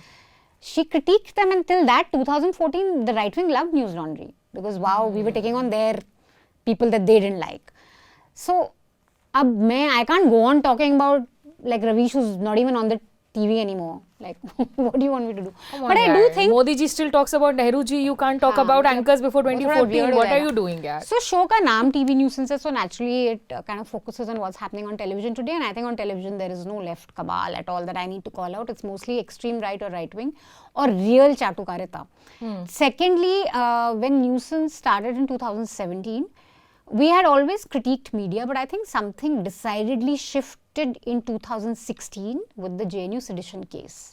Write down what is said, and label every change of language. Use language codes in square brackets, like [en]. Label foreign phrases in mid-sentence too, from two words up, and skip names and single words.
[en] She critiqued them until that 2014, the right wing loved Newslaundry because wow, we were taking on their people that they didn't like. So, I can't go on talking about like Ravish who's not even on the TV anymore. Like, what do you want me to do? But I do think Modi ji still talks about Nehru ji. You can't talk about anchors before 2014. What are you doing, yaar? [hi] So, show ka naam TV Newsance hai, [en] so naturally it kind of focuses on what's happening on television today. And I think on television there is no left cabal at all that I need to call out. It's mostly extreme right or right wing or real chatukarita. Secondly, when Newsance started in 2017, we had always critiqued media, but I think something decidedly shifted in 2016 with the JNU sedition case.